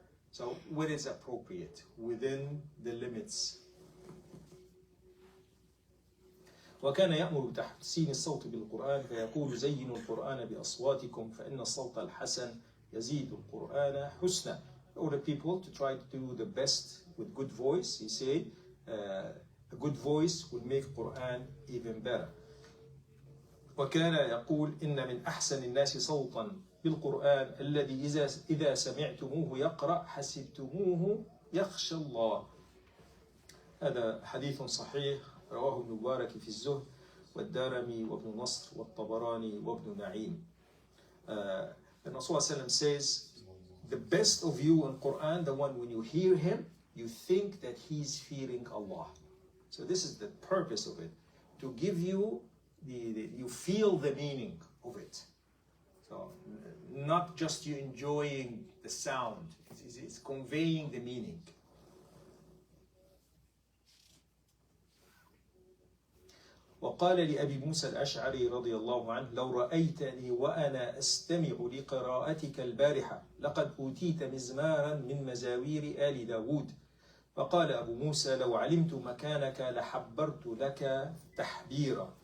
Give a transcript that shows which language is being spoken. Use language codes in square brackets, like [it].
[en] So when it's appropriate, within the limits. [ar] وكان يأمر بتحسين الصوت بالقرآن فيقول زينوا القرآن بأصواتكم فإن الصوت الحسن يزيد القرآن حسنا. [en] For the people to try to do the best with good voice, he said, a good voice will make Quran even better. [ar] وكان يقول إن من أحسن الناس صوتا بالقرآن الذي إذا سمعتموه يقرأ حسبتموه يخشى الله. هذا حديث صحيح رواه ابن مبارك في الزهد والدارمي وابن نصر والطبراني وابن نعيم. [en] The Rasul says, the best of you in Quran, the one when you hear him, you think that he's fearing Allah. So this is the purpose of it, to give you you feel the meaning of it. So not just you enjoying the sound, it's conveying the meaning. [ar] وقال لأبي موسى الأشعري رضي الله عنه لو رأيتني وأنا أستمع لقراءتك البارحة لقد أوتيت مزمارا من مزامير آل داود. فقال أبو موسى لو علمت مكانك لحبرت لك تحبيرا.